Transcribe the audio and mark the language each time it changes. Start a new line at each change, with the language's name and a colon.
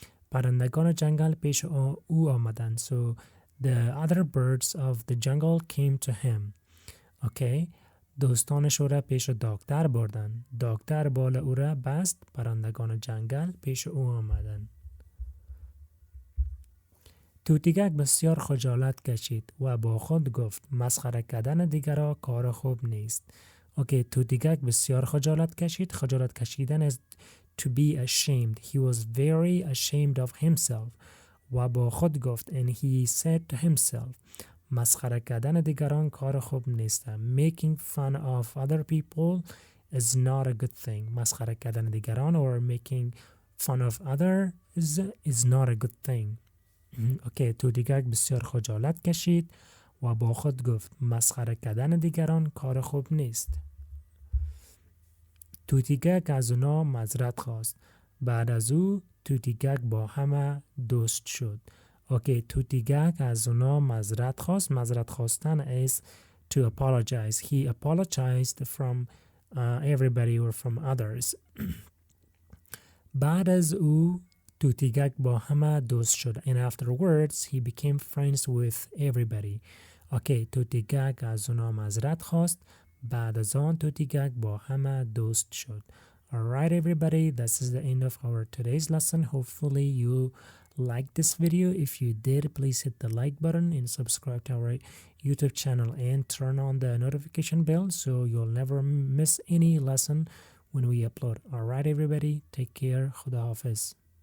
Persian: پرندگان جنگل پیش او آمدند.
English: So the other birds of the jungle came to him. Okay.
Persian: دوستانش او را پیش دکتر بردند. دکتر بال او را بست. پرندگان جنگل پیش او آمدند. توتیگک بسیار خجالت کشید و با خود گفت مسخره کردن دیگرها کار خوب نیست. اوکی، توتیگک بسیار خجالت کشید. خجالت کشیدن
English: is to be ashamed. He was very ashamed of himself.
Persian: و با خود گفت
English: and he said to himself
Persian: مسخره کردن دیگران کار خوب نیست.
English: Making fun of other people is not a good thing.
Persian: مسخره کردن دیگران
English: or making fun of others is not a good thing.
Persian: اوکی، توتیگک بسیار خجالت کشید و با خود گفت مسخره کردن دیگران کار خوب نیست. توتیگک از اونا معذرت خواست. بعد از او توتیگک با همه دوست شد. اوکی، توتیگک از اونا معذرت خواست. معذرت خواستن
English: is to apologize. He apologized from everybody or from others.
Persian: بعد از او توتیگک با همه دوست شد.
English: And afterwards he became friends with everybody.
Persian: اوکی، توتیگک از اونا معذرت خواست. بعد از آن توتیگک با همه دوست شد.
English: Alright everybody, this is the end of our today's lesson. Hopefully you liked this video. If you did, please hit the like button and subscribe to our YouTube channel and turn on the notification bell so you'll never miss any lesson when we upload. Alright everybody, take care.
Persian: Khuda Hafiz.